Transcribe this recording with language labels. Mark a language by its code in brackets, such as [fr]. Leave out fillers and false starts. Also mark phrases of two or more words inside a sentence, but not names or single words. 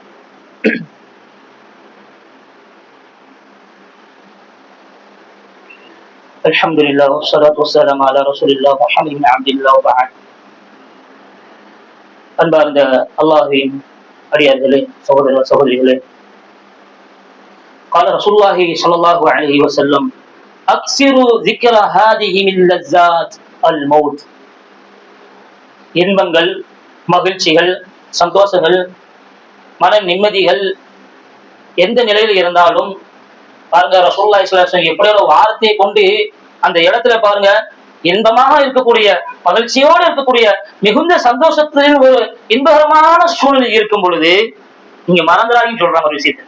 [ar] الحمد لله والصلاة والسلام على رسول الله محمد بن عبد الله وبعد. [ta] அன்பார்ந்த அல்லாஹ்வின் அடியார்களே, சகோதர சகோதரிகளே, [ar] قال رسول الله صلى الله عليه وسلم اكثروا ذكر هذه من لذات الموت. [ta] இன்பங்கள், மகிழ்ச்சிகள், சந்தோஷங்கள், மன நிம்மதிகள் எந்த நிலையில் இருந்தாலும் பாருங்க, [ar] رسول الله صلى الله عليه وسلم [ta] எப்படி ஒரு வார்த்தையை கொண்டு அந்த இடத்துல பாருங்க, இன்பமாக இருக்கக்கூடிய, மகிழ்ச்சியோடு இருக்கக்கூடிய, மிகுந்த சந்தோஷத்தில் ஒரு இன்பகரமான சூழ்நிலை இருக்கும் பொழுது நீங்க மறந்துடாதீங்கன்னு சொல்றாங்க ஒரு விஷயத்தை.